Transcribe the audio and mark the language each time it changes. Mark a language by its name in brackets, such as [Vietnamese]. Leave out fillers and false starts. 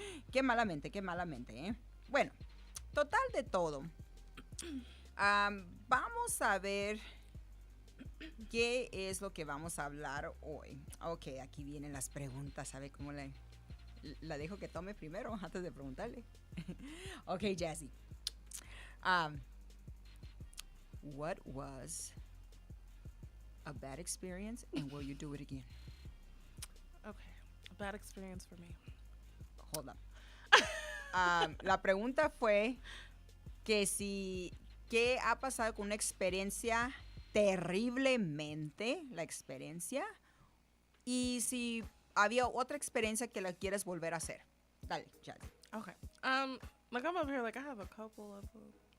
[Spanish] Qué malamente, ¿eh? Bueno, total de todo. Vamos a ver qué es lo que vamos a hablar hoy. Ok, aquí vienen las preguntas. A ver cómo la dejo que tome primero antes de preguntarle. Ok, Jessie. [English] What was a bad experience and will you do it again? Okay, a bad experience for me. Hold up. [Spanish] La pregunta fue que ¿qué ha pasado con una experiencia terriblemente, la experiencia? Y si había otra experiencia que la quieres volver a hacer. Dale, Jazzy. [English] Okay. Like I'm over here, like I have a couple of them.